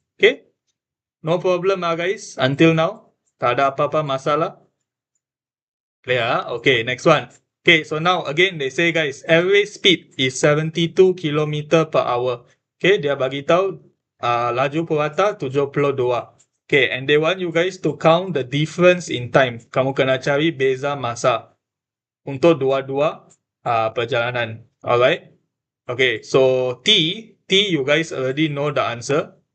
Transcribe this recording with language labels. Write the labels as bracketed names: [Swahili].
[English] Okay? No problem guys. Until now, [Malay] tak ada apa-apa masalah. [English] Clear? Okay, next one. Okay, so now again they say guys, average speed is 72 km per hour. Okay, [Malay] dia bagi tahu laju purata 72. [English] Okay, and they want you guys to count the difference in time. [Malay] Kamu kena cari beza masa untuk dua-dua perjalanan. [English] Alright? Okay, so T you guys already know the answer.